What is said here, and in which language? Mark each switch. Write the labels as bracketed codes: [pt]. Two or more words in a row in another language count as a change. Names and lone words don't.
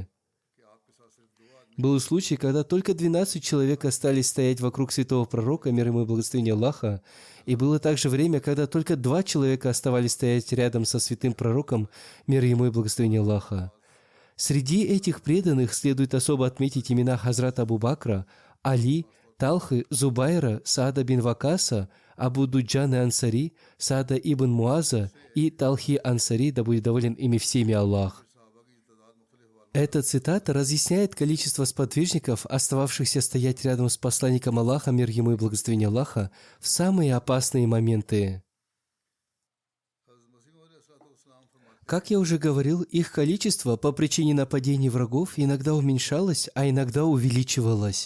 [ru] Был случай, когда только 12 человек остались стоять вокруг святого пророка, мир ему и благословение Аллаха, и было также время, когда только 2 человека оставались стоять рядом со святым пророком, мир ему и благословение Аллаха. Среди этих преданных следует особо отметить имена Хазрата Абу Бакра, Али, Талхы, Зубайра, Саада бин Вакаса, Абу Дуджана Ансари, Саада ибн Муаза и Талхи Ансари, да будет доволен ими всеми Аллах. Эта цитата разъясняет количество сподвижников, остававшихся стоять рядом с посланником Аллаха, мир ему и благословение Аллаха, в самые опасные моменты. Как я уже говорил, их количество по причине нападений врагов иногда уменьшалось, а иногда увеличивалось.